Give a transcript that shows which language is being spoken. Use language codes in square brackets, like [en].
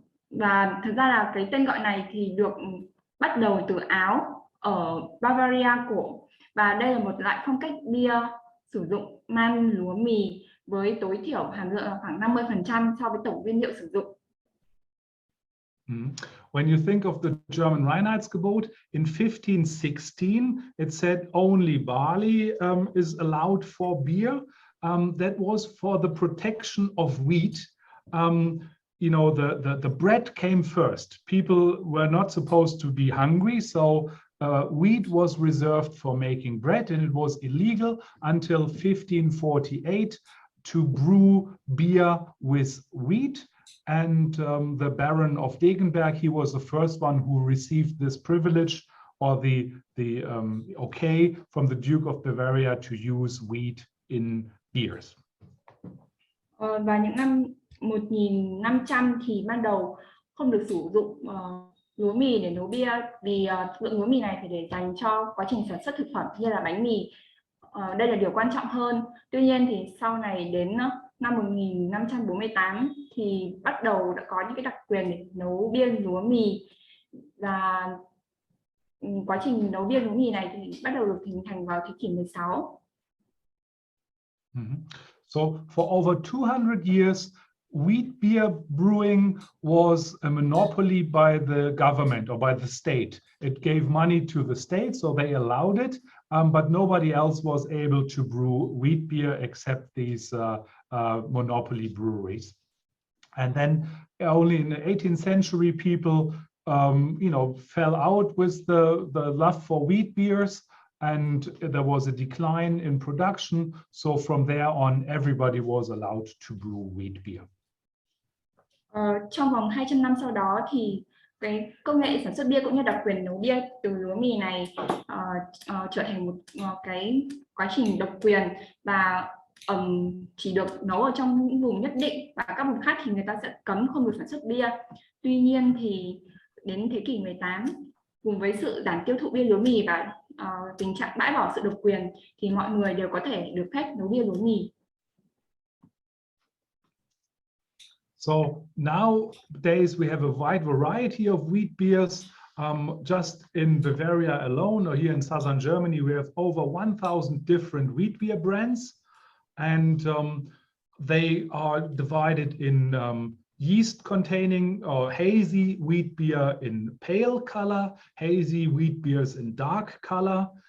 [vi] Và thực ra là cái tên gọi này thì được bắt đầu từ Áo ở Bavaria cổ, và đây là một loại phong cách bia sử dụng man lúa mì với tối thiểu hàm lượng là khoảng 50% so với tổng nguyên liệu sử dụng. [en] When you think of the German Reinheitsgebot in 1516, it said only barley is allowed for beer. That was for the protection of wheat. You know, the bread came first. People were not supposed to be hungry, so wheat was reserved for making bread, and it was illegal until 1548 to brew beer with wheat. And the Baron of Degenberg, he was the first one who received this privilege, or the okay from the Duke of Bavaria to use wheat in beers. [vi] Và những năm 1500 thì ban đầu không được sử dụng lúa mì để nấu bia, vì lượng lúa mì này phải để dành cho quá trình sản xuất thực phẩm như là bánh mì. Đây là điều quan trọng hơn. Tuy nhiên thì sau này đến năm 1548 thì bắt đầu đã có những cái đặc quyền để nấu bia lúa mì, và quá trình nấu bia lúa mì này thì bắt đầu được hình thành vào thế kỷ 16. [en] So for over 200 years, wheat beer brewing was a monopoly by the government or by the state. It gave money to the state, so they allowed it, but nobody else was able to brew wheat beer except these monopoly breweries. And then only in the 18th century, people, you know, fell out with the love for wheat beers, and there was a decline in production. So from there on, everybody was allowed to brew wheat beer. [vi] Trong vòng 200 năm sau đó thì cái công nghệ sản xuất bia cũng như đặc quyền nấu bia từ lúa mì này trở thành một cái quá trình độc quyền, và chỉ được nấu ở trong những vùng nhất định, và các vùng khác thì người ta sẽ cấm không được sản xuất bia. Tuy nhiên thì đến thế kỷ 18, cùng với sự giảm tiêu thụ bia lúa mì và tình trạng bãi bỏ sự độc quyền, thì mọi người đều có thể được phép nấu bia lúa mì. [en] So nowadays we have a wide variety of wheat beers. Just in Bavaria alone, or here in southern Germany, we have over 1,000 different wheat beer brands, and they are divided in yeast-containing or hazy wheat beer in pale color, hazy wheat beers in dark color.